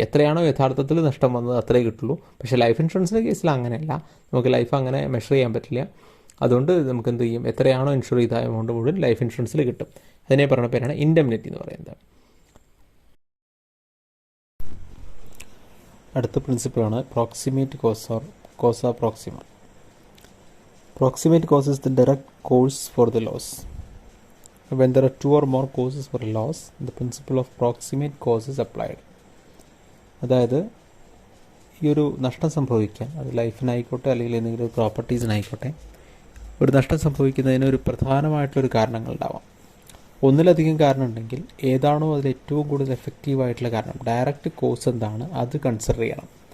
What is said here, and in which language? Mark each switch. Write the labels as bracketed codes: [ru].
[ml] എത്രയാണോ യഥാർത്ഥത്തിൽ നഷ്ടം വന്നത് അത്രേ കിട്ടുള്ളൂ. പക്ഷേ ലൈഫ് ഇൻഷുറൻസിൻ്റെ കേസിൽ അങ്ങനെയല്ല, നമുക്ക് ലൈഫ് അങ്ങനെ മെഷർ ചെയ്യാൻ പറ്റില്ല. അതുകൊണ്ട് നമുക്ക് എന്ത് ചെയ്യും, എത്രയാണോ ഇൻഷുർ ചെയ്ത എമൗണ്ട് മുഴുവൻ ലൈഫ് ഇൻഷുറൻസിൽ കിട്ടും. അതിനെ പറയുന്ന പേരാണ് ഇൻഡെംനിറ്റി എന്ന് പറയുന്നത്. അടുത്ത പ്രിൻസിപ്പിളാണ് proximate cos or Kosa Proxima. [en] Proximate cause is the direct cause for the loss. When there are 2 or more causes for a loss, the principle of proximate cause is applied. [ml] അതായത് ഈ ഒരു നഷ്ടം സംഭവിക്കാൻ, അത് ലൈഫിനായിക്കോട്ടെ അല്ലെങ്കിൽ എന്തെങ്കിലും പ്രോപ്പർട്ടീസിനായിക്കോട്ടെ, ഒരു നഷ്ടം സംഭവിക്കുന്നതിന് ഒരു പ്രധാനമായിട്ടുള്ളൊരു കാരണങ്ങളുണ്ടാവാം. ഒന്നിലധികം കാരണം ഉണ്ടെങ്കിൽ ഏതാണോ അതിൽ ഏറ്റവും കൂടുതൽ എഫക്റ്റീവായിട്ടുള്ള കാരണം, ഡയറക്റ്റ് കോസ് എന്താണ്, അത് കൺസിഡർ ചെയ്യണം.